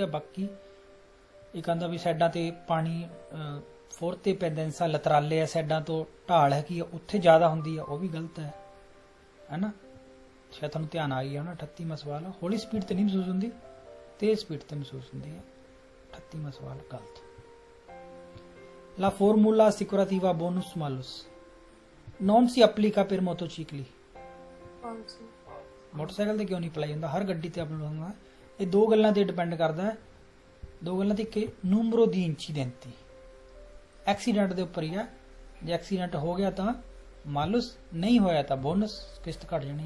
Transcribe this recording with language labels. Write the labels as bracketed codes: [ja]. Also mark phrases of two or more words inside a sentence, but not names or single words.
[pa] ਬਾਕੀ ਇਹ ਕਹਿੰਦਾ ਵੀ ਸਾਈਡਾਂ ਤੇ ਪਾਣੀ [it] forte pendenza laterale [pa] ਆ, ਸਾਈਡਾਂ ਤੋਂ ਢਾਲ ਹੈ ਕਿ ਉੱਥੇ ਜ਼ਿਆਦਾ ਹੁੰਦੀ ਆ, ਉਹ ਵੀ ਗਲਤ ਹੈ ਨਾ? ਸ਼ਾਇਦ ਤੁਹਾਨੂੰ ਧਿਆਨ ਆ ਗਿਆ ਹੋਣਾ। 38ਵਾਂ ਸਵਾਲ, ਹੌਲੀ ਸਪੀਡ ਤੇ ਨਹੀਂ ਮਹਿਸੂਸ ਹੁੰਦੀ, ਤੇਜ਼ ਸਪੀਡ ਤੇ ਮਹਿਸੂਸ ਹੁੰਦੀ ਹੈ। 38ਵਾਂ ਸਵਾਲ ਗਲਤ। [it] La formula assicurativa bonus malus non si applica per motocicli। [pa] ਕੌਣ ਸੀ? ਮੋਟਰਸਾਈਕਲ ਤੇ ਕਿਉਂ ਨਹੀਂ ਅਪਲਾਈ ਹੁੰਦਾ? ਹਰ ਗੱਡੀ ਤੇ ਅਪਲਾਈ ਹੁੰਦਾ। ਇਹ ਦੋ ਗੱਲਾਂ ਤੇ ਡਿਪੈਂਡ ਕਰਦਾ ਹੈ, ਦੋ ਗੱਲਾਂ ਤੇ। ਕਿ [it] numero di incidenti, [pa] ਐਕਸੀਡੈਂਟ ਦੇ ਉੱਪਰ ਹੀ ਹੈ। ਜੇ ਐਕਸੀਡੈਂਟ ਹੋ ਗਿਆ ਤਾਂ ਮਾਲੂਸ, ਨਹੀਂ ਹੋਇਆ ਤਾਂ ਬੋਨਸ, ਕਿਸ਼ਤ ਘਟ ਜਾਣੀ ਹੈ।